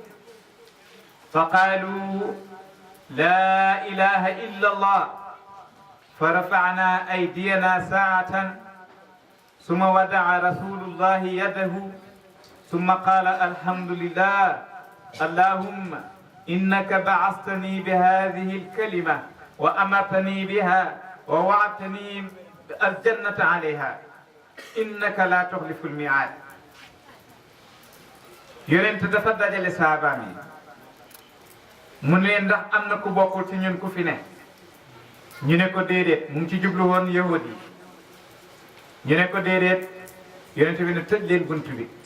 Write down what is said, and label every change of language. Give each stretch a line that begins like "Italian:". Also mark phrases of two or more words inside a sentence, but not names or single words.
Arabic: فقالوا لا إله إلا الله فرفعنا أيدينا ساعة ثم ودع رسول الله يده ثم قال الحمد لله اللهم إنك بعثتني بهذه الكلمة وأمرتني بها ووعدتني الجنة عليها إنك لا تخلف الميعاد
Wolof: yonent dafa dajale saabaam yi mu ne ndax am na ku bokkul ci ñun ku fi ne ñu ne ko déedéet mu ngi ci jublu woon yahud yi ñu ne ko déedéet yonent bi ne tëj leen bunt bi